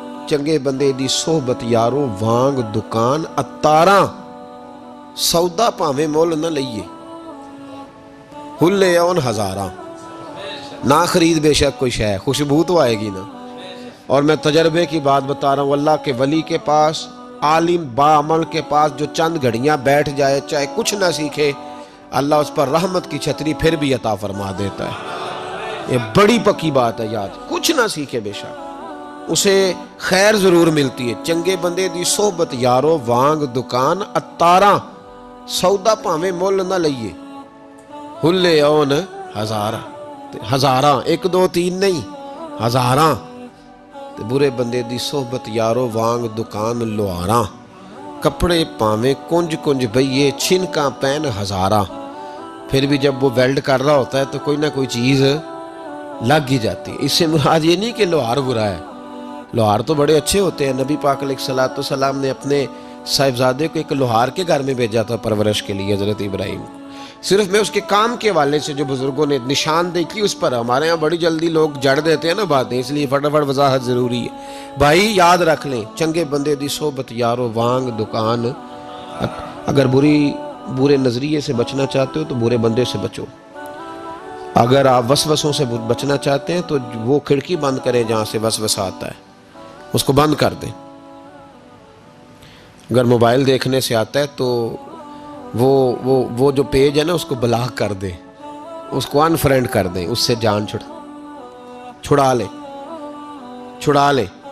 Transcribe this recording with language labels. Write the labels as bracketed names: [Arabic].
[Punjabi] چنگے بندے دی صحبت یارو وانگ دکان اتاراں، سودا پاویں مول نہ لئیے، ہلے اون ہزاراں. [Urdu] نہ خرید بے شک کوئی شے، خوشبو تو آئے گی نا. اور میں تجربے کی بات بتا رہا ہوں، اللہ کے ولی کے پاس، عالم باعمل کے پاس جو چند گھڑیاں بیٹھ جائے چاہے کچھ نہ سیکھے، اللہ اس پر رحمت کی چھتری پھر بھی عطا فرما دیتا ہے. یہ بڑی پکی بات ہے یاد. کچھ نہ سیکھے بے شک اسے خیر ضرور ملتی ہے. [Punjabi] چنگے بندے دی صحبت یارو وانگ دکان اتاراں، سودا پاویں مول نہ لئیے، ہلے اون ہزاراں. [Urdu] ہزاراں ایک دو تین نہیں، ہزاراں. [Punjabi] برے بندے دی صحبت یارو وانگ دکان لوہاراں، کپڑے پاویں کنج کنج بھئیے چھنکاں پین ہزاراں. [Urdu] پھر بھی جب وہ ویلڈ کر رہا ہوتا ہے تو کوئی نہ کوئی چیز لگ ہی جاتی ہے. اس سے مراد یہ نہیں کہ لوہار برا ہے، لوہار تو بڑے اچھے ہوتے ہیں. نبی پاک علیہ السلام نے اپنے صاحبزادے کو ایک لوہار کے گھر میں بھیجا تھا پرورش کے لیے، حضرت ابراہیم کو. صرف میں اس کے کام کے حوالے سے جو بزرگوں نے نشاندہی کی اس پر، ہمارے ہاں بڑی جلدی لوگ جڑ دیتے ہیں نا باتیں، اس لیے فٹافٹ وضاحت ضروری ہے. [Punjabi] بھائی یاد رکھ لیں، چنگے بندے دی صحبت یارو وانگ دکان. [Urdu] اگر برے نظریے سے بچنا چاہتے ہو تو برے بندے سے بچو. اگر آپ وسوسوں سے بچنا چاہتے ہیں تو وہ کھڑکی بند کریں جہاں سے وسوسہ آتا ہے، اس کو بند کر دیں. اگر موبائل دیکھنے سے آتا ہے تو وہ جو پیج ہے نا اس کو بلاک کر دیں، اس کو انفرینڈ کر دیں، اس سے جان چھڑا لیں.